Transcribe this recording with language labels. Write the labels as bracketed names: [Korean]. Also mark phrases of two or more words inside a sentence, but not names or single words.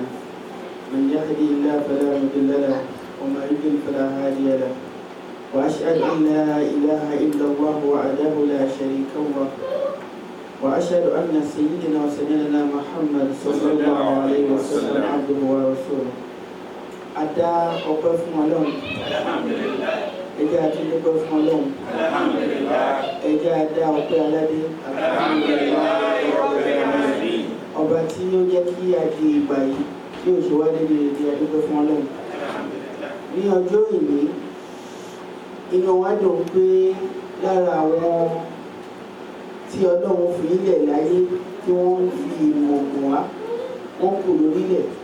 [Arabic] من يهدي الله فلا مضل له ومن يضلل فلا هادي له. وأشهد أن لا إله إلا الله وحده لا شريك له. وأشهد أن سيدنا وسيدنا محمد صلى الله عليه وسلم عبده ورسوله. [Yoruba] Ada ọpẹ́ fún Ọlọ́run. Alhamdulillah. Ẹ jẹ́ a tún dúpẹ́ fún Ọlọ́run. Alhamdulillah. Ẹ jẹ́ a dá ọpẹ́ aládé. Alhamdulillah. Ọba tí ó jẹ́ kí a di ìgbà yìí tí ó ṣe wá débi èdè adúpẹ́ fún Ọlọ́run. Ní ọjọ́ ìní, inú wa dùn pé lára àwọn tí Ọlọ́run fi ilẹ̀ láyé tí wọ́n fi ìmọ̀ ògùn wá wọ́n kù lórílẹ̀.